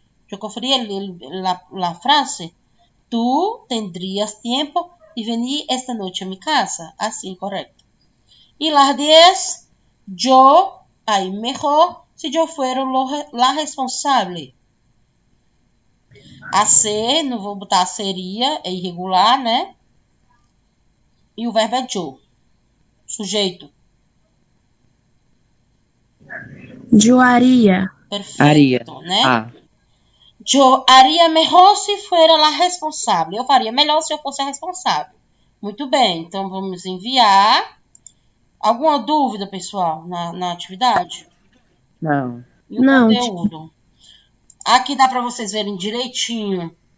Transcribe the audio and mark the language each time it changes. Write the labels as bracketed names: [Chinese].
[Spanish] Yo conferí la frase. Tú tendrías tiempo de venir esta noche a mi casa. Así, correcto. Y las 10, yo, ahí mejor si yo fuera la responsable. [Portuguese] A ser, não vou botar seria, é irregular, né? E o verbo é yo. Sujeito. [Spanish] Yo haría. [Portuguese] Perfeito, [Spanish] Haria. [Portuguese] né? A. [Spanish] Yo haría mejor se fuera la responsável. [Portuguese] Eu faria melhor se eu fosse a responsável. Muito bem, então vamos enviar. Alguma dúvida, pessoal, na atividade? Não. E o Não, conteúdo? Aqui dá para vocês verem direitinho.